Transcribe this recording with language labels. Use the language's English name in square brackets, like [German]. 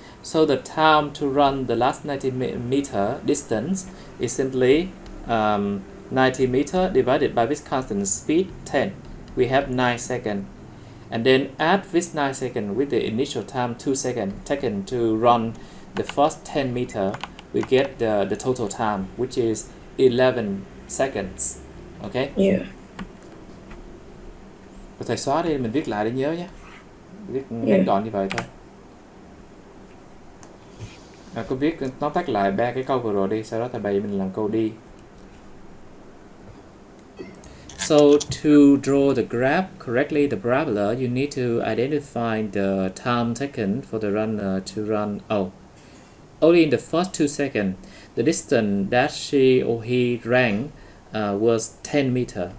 [English] So the time to run the last 90 meter distance is simply 90 meter divided by this constant speed 10. We have 9 seconds. And then add this 9 seconds with the initial time 2 seconds taken to run the first 10 meter, we get the total time, which is 11 seconds. Okay? Yeah. [Vietnamese] Và thầy xóa đi, mình viết lại để nhớ nhé. Viết ngắn gọn như vậy thôi. Cô viết tóm tắt lại 3 cái câu vừa rồi đi, sau đó thầy bày mình làm câu đi. [English] So to draw the graph correctly, the parabola, you need to identify the time taken for the runner to run. Only in the first 2 seconds, the distance that she or he ran was 10 meter.